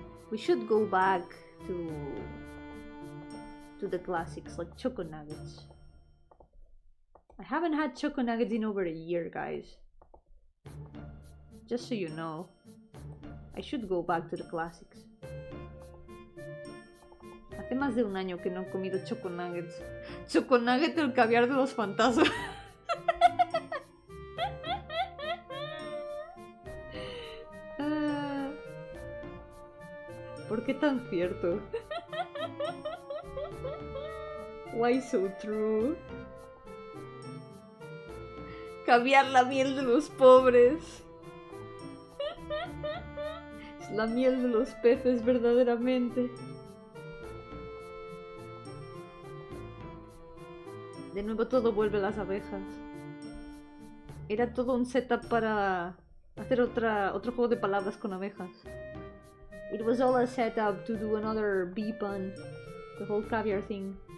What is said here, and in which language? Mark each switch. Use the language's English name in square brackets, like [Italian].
[English] We should go back to the classics like choco nuggets. I haven't had choco nuggets in over a year, guys. Just so you know, I should go back to the classics. [Spanish] Hace más de un año que no he comido choco nuggets. Choco nugget, el caviar de los fantasmas. ¿Por qué tan cierto? [English] Why so true? [Spanish] Caviar, la miel de los pobres. Es la miel de los peces verdaderamente. De nuevo todo vuelve a las abejas. Era todo un setup para hacer otro juego de palabras con abejas. [English] It was all a setup to do another bee pun. The whole caviar thing.